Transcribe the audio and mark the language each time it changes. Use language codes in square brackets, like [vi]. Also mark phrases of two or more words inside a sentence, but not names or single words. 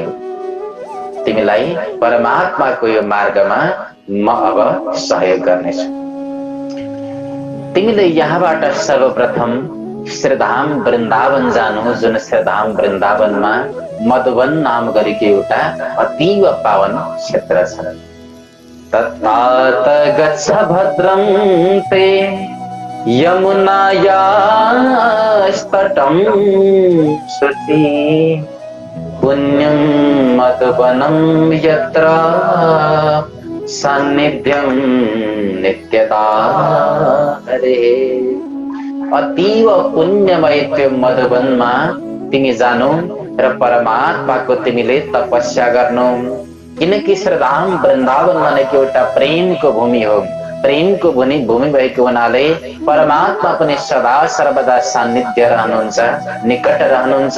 [ne] तिमीलाई परमात्माको यो मार्गमा म अब सहयोग गर्नेछु। तिमीले यहाँबाट सर्वप्रथम श्रीधाम वृन्दावन जानु, जुन श्रीधाम वृन्दावनमा मधुवन नाम गरेको एउटा अतीव पावन क्षेत्र छ। [sa] तत्तात गच्छ भद्रं ते यमुनायास्तटं शुचि पुण्यं मधुवनं यत्र सान्निध्यं नित्यता हरेः। [ne] अतीव पुण्यमय त्यो मधुवनमा तिमी जानु र परमात्माको तिमीले तपस्या गर्नु। किनकि श्रीधाम वृन्दावन भनेको एउटा प्रेमको भूमि हो। प्रेमको भूमि भएको हुनाले परमात्मा पनि सदा सर्वदा सान्निध्य रहनुहुन्छ, निकट रहनुहुन्छ।